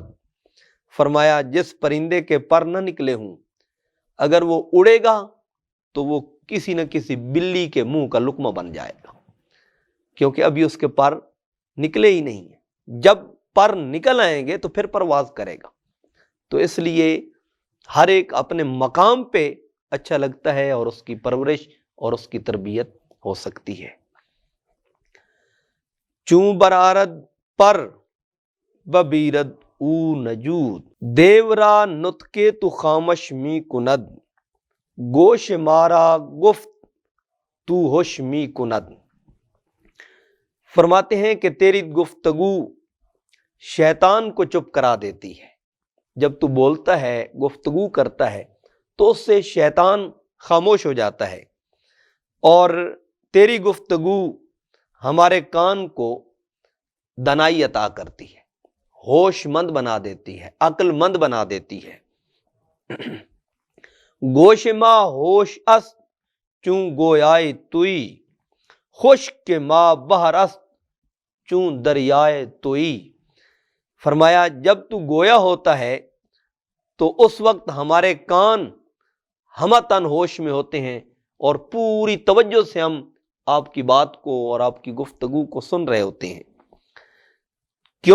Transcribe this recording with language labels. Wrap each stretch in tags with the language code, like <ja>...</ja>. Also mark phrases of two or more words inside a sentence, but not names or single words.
<ur>فرمایا جس پرندے کے پر نہ نکلے ہوں، اگر وہ اڑے گا تو وہ کسی نہ کسی بلی کے منہ کا لقمہ بن جائے گا، کیونکہ ابھی اس کے پر نکلے ہی نہیں ہیں۔ جب پر نکل آئیں گے تو پھر پرواز کرے گا۔ تو اس لیے ہر ایک اپنے مقام پہ اچھا لگتا ہے اور اس کی پرورش اور اس کی تربیت ہو سکتی ہے۔</ur> <fa>چوں برآرد پر ببیرد او نجود، دیورا نطقے تو خامش می کند، گوش مارا گفت تو ہوش می کند۔</fa> <ur>فرماتے ہیں کہ تیری گفتگو شیطان کو چپ کرا دیتی ہے۔ جب تو بولتا ہے، گفتگو کرتا ہے، تو اس سے شیطان خاموش ہو جاتا ہے، اور تیری گفتگو ہمارے کان کو دانائی عطا کرتی ہے، ہوش مند بنا دیتی ہے، عقل مند بنا دیتی ہے۔</ur> <fa>گوش ما ہوش است چوں گویائے توئی، خشک کے ما بحر است چوں دریائے توئی۔</fa> <ur>فرمایا جب تو گویا ہوتا ہے تو اس وقت ہمارے کان ہمہ تن ہوش میں ہوتے ہیں اور پوری توجہ سے ہم آپ کی بات کو اور آپ کی گفتگو کو سن رہے ہوتے ہیں۔ کیوں؟</ur>